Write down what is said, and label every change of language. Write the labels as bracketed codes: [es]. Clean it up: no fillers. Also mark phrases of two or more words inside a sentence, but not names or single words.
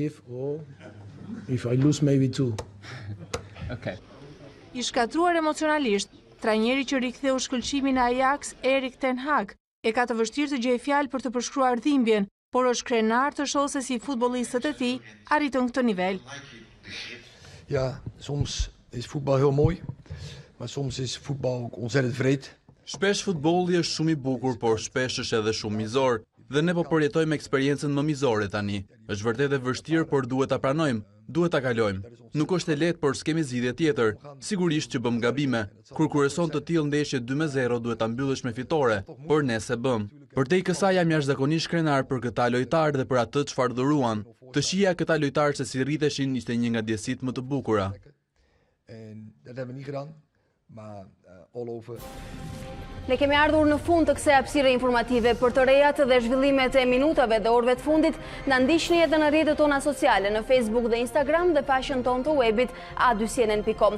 [sq] I shkatruar emocionalisht, trajneri që riktheu shkëlqimin e Ajax, Erik Ten Hag, e ka të vështirë të gjejë fjalë për të përshkruar dhimbjen, por është krenar të shohë se si futbollistët e tij arritën këtë nivel. [nl] Ja, soms is voetbal heel mooi, Maar soms is voetbal ook ontzettend vreed. [sq] Shpesh futbolli është shumë i bukur, por shpesh është edhe shumë mizor. Dhe ne po përjetojmë eksperiencën më mizore tani. Është vërtet e vështirë, por duhet ta pranojmë, duhet ta kalojmë. Nuk është e lehtë, por s'kemi zgjidhje tjetër. Sigurisht që bëm gabime. Kur kurëson të tillë ndeshje 2-0 duhet ta mbyllësh me fitore, por ne se bëm. Përtej kësaj jam jashtëzakonisht krenar për këta lojtarë dhe për atë çfarë dhuruan. Të shija këta lojtarë se si rriteshin ishte një nga ndjesitë më të bukura. [nl] En dat hebben we niet gedaan, maar [en] all over. [sq] Ne kemi ardhur në fund të kësaj hapësire informative. Për të rejat dhe zhvillimet e minutave dhe orëve të fundit, na ndiqni edhe në rrjetet tona sociale, në Facebook dhe Instagram dhe faqen tonë të webit a2cnn.com.